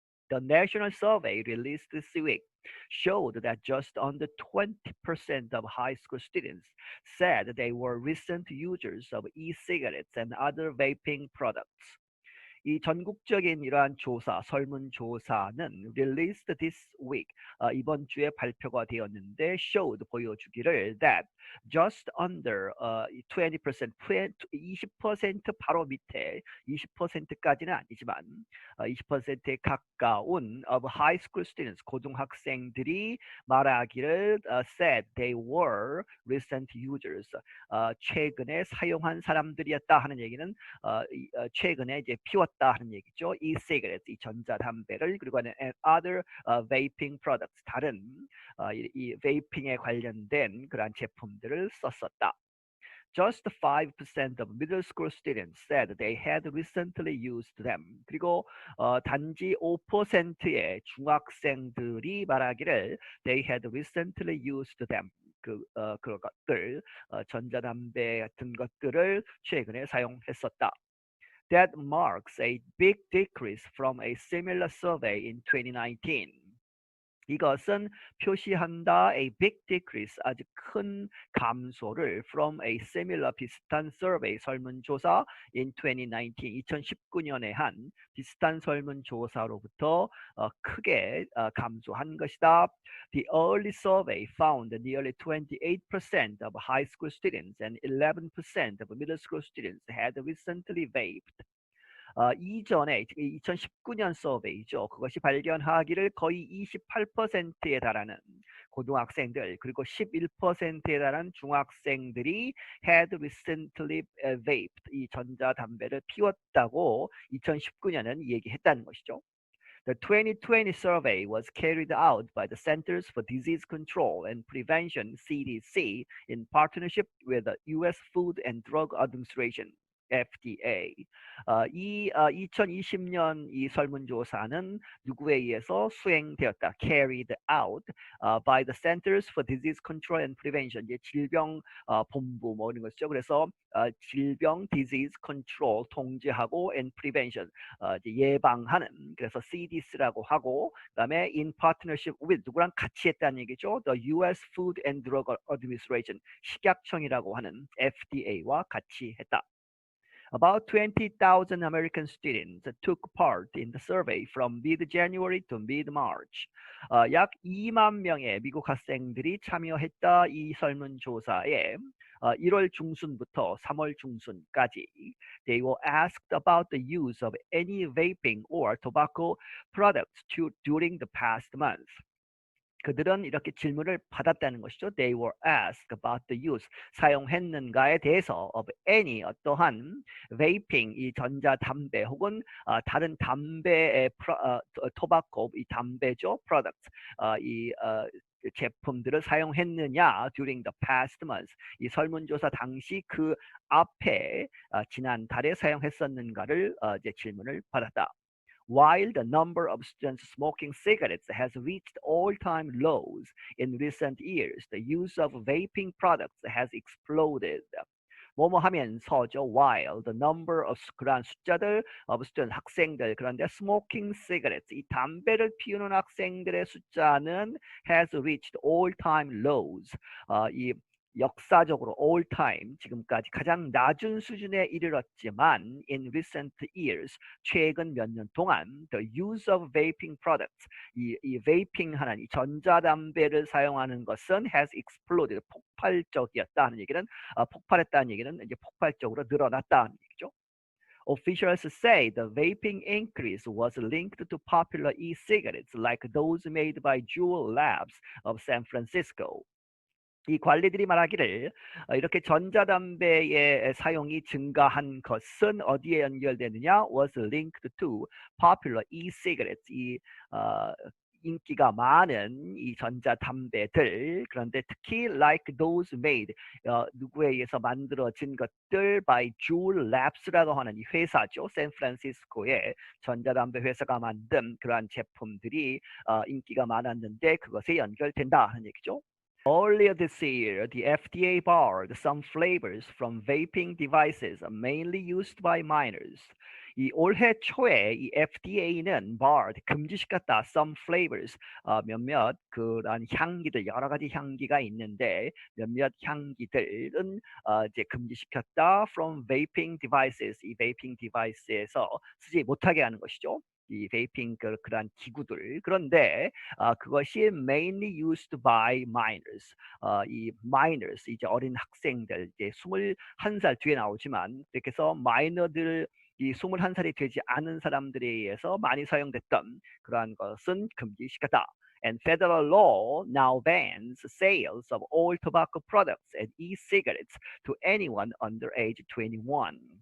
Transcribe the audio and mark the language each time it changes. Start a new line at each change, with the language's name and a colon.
English: The national survey released this week showed that just under 20% of high school students said they were recent users of e-cigarettes and other vaping products.
Korean: 이 전국적인 이러한 조사, 설문조사는
English: released this week,
Korean: 이번 주에 발표가 되었는데
English: showed,
Korean: 보여주기를
English: that just under 20%,
Korean: 20% 바로 밑에 20%까지는 아니지만 20%에 가까운
English: of high school students,
Korean: 고등학생들이 말하기를
English: said they were recent users,
Korean: 최근에 사용한 사람들이었다 하는 얘기는 최근에 이제 피웠다 하는 얘기죠. e-cigarettes, 이 전자담배를 그리고
English: and other vaping products,
Korean: 다른 이 베이핑에 관련된 그러한 제품들을 썼었다.
English: Just 5% of middle school students said they had recently used them.
Korean: 그리고 단지 5%의 중학생들이 말하기를
English: they had recently used them.
Korean: 그런 것들, 전자담배 같은 것들을 최근에 사용했었다.
English: That marks a big decrease from a similar survey in 2019.
Korean: 이것은 표시한다
English: a big decrease,
Korean: 아주 큰 감소를
English: from a similar
Korean: 비슷한
English: survey
Korean: 설문조사
English: in 2019
Korean: 2019년에 한 비슷한 설문조사로부터 크게 감소한 것이다.
English: The early survey found nearly 28% of high school students and 11% of middle school students had recently vaped.
Korean: 이전에 2019년 서베이죠. 그것이 발견하기를 거의 28%에 달하는 고등학생들 그리고 11%에 달하는 중학생들이
English: had recently vaped,
Korean: 이 전자담배를 피웠다고 2019년은 얘기했다는 것이죠.
English: The 2020 survey was carried out by the Centers for Disease Control and Prevention, CDC, in partnership with the U.S. Food and Drug Administration, FDA.
Korean: 2020년 이 설문조사는 누구에 의해서 수행되었다.
English: Carried out by the Centers for Disease Control and Prevention.
Korean: 이제 질병 본부 뭐 이런 것이죠. 그래서 질병
English: disease control
Korean: 통제하고
English: and prevention
Korean: 이제 예방하는, 그래서 CDC라고 하고, 그다음에
English: in partnership with
Korean: 누구랑 같이 했다는 얘기죠.
English: The U.S.
Korean: Food and Drug Administration, 식약청이라고 하는 FDA와 같이 했다.
English: About 20,000 American students took part in the survey from mid-January to mid-March.
Korean: 약 2만 명의 미국 학생들이 참여했다 이 설문조사에 1월 중순부터 3월 중순까지
English: they were asked about the use of any vaping or tobacco products during the past month.
Korean: 그들은 이렇게 질문을 받았다는 것이죠.
English: They were asked about the use,
Korean: 사용했는가에 대해서
English: of any,
Korean: 어떠한 vaping, 이 전자담배 혹은 다른 담배의 토바코, 이 담배죠,
English: product,
Korean: 제품들을 사용했느냐
English: during the past months.
Korean: 이 설문조사 당시 그 앞에 지난달에 사용했었는가를 이제 질문을 받았다.
English: While the number of students smoking cigarettes has reached all-time lows in recent years, the use of vaping products has exploded.
Korean: 뭐뭐 하면서죠.
English: While the number of
Korean: 그러한 숫자들
English: of students
Korean: 학생들 그런데
English: smoking cigarettes
Korean: 이 담배를 피우는 학생들의 숫자는
English: has reached all-time lows.
Korean: 이 역사적으로
English: all time
Korean: 지금까지 가장 낮은 수준에 이르렀지만
English: in recent years
Korean: 최근 몇 년 동안
English: the use of vaping products
Korean: 이 vaping 하는 이 전자담배를 사용하는 것은
English: has exploded
Korean: 폭발적이었다는 얘기는 폭발했다는 얘기는 이제 폭발적으로 늘어났다는 얘기죠.
English: Officials say the vaping increase was linked to popular e-cigarettes like those made by Juul Labs of San Francisco.
Korean: 이 관리들이 말하기를 이렇게 전자담배의 사용이 증가한 것은 어디에 연결되느냐?
English: was linked to popular e-cigarettes.
Korean: 이 인기가 많은 이 전자담배들 그런데 특히
English: like those made
Korean: 누구에 의해서 만들어진 것들 by Juul Labs라고 하는 이 회사죠. 샌프란시스코의 전자담배 회사가 만든 그러한 제품들이 인기가 많았는데 그것에 연결된다 하는 얘기죠.
English: Earlier this year, the FDA barred some flavors from vaping devices mainly used by minors.
Korean: 이 올해 초에 이 FDA는
English: barred
Korean: 금지시켰다
English: some flavors
Korean: 몇몇 그런 향기들 여러 가지 향기가 있는데 몇몇 향기들은 이제 금지시켰다
English: from vaping devices
Korean: 이
English: vaping device
Korean: 에서 쓰지 못하게 하는 것이죠. 이 베이핑 그러한 기구들 그런데 그것이
English: mainly used by minors
Korean: 이 minors 이제 어린 학생들 이제 21살 뒤에 나오지만 이렇게 해서 마이너들 이 21살이 되지 않은 사람들에 의해서 많이 사용됐던 그러한 것은 금지시켰다.
English: And federal law now bans sales of all tobacco products and e-cigarettes to anyone under age 21.